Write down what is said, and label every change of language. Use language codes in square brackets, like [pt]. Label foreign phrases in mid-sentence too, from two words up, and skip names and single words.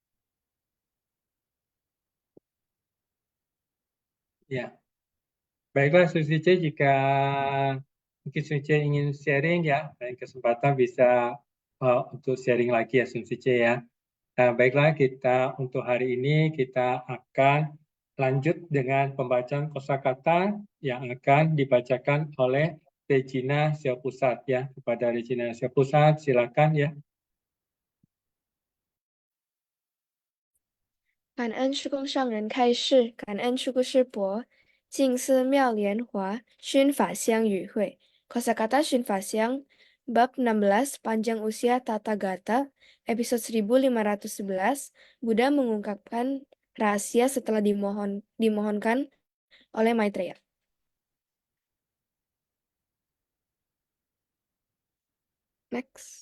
[id] Ya, baiklah Susice, jika mungkin Susice ingin sharing ya, dan kesempatan bisa untuk sharing lagi ya Susice ya. Baiklah, kita untuk hari ini kita akan lanjut dengan pembacaan kosakata yang akan dibacakan oleh Regina Siapusat ya. Kepada Regina Siapusat, silakan ya. [zh] 感恩师公上人开示，感恩出故师伯，静思妙莲华熏法香与会。 [id] Kosakata 熏法香 Bab 16 Panjang Usia Tata Gata Episode 1511 Buddha mengungkapkan rahasia setelah dimohonkan oleh Maitreya. Next.